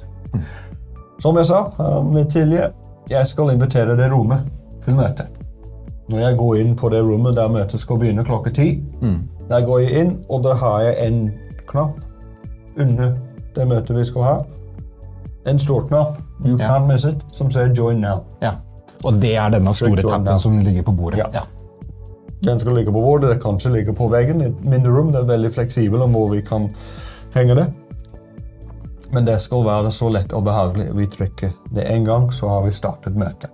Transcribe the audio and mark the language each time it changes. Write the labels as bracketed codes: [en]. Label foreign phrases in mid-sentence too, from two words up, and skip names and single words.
[no] Som jeg sa litt tidligere, jeg skal invitere det rommet til møte. Når jeg går inn på det rommet der møtet skal begynne klokka 10, der går jeg inn, og da har jeg en knapp under det møtet vi skal ha. En stor knapp, [en] you can't miss it, [no] som sier Join Now. Ja, og det er denne store tappen som ligger på bordet. Ja. Den skal ligge på bordet, det kanskje ligger på veggen i et mindre rom, det er veldig fleksibelt om hvor vi kan henge det. Men det skal være så lett og behagelig. Vi trykker det en gang, så har vi startet møtet.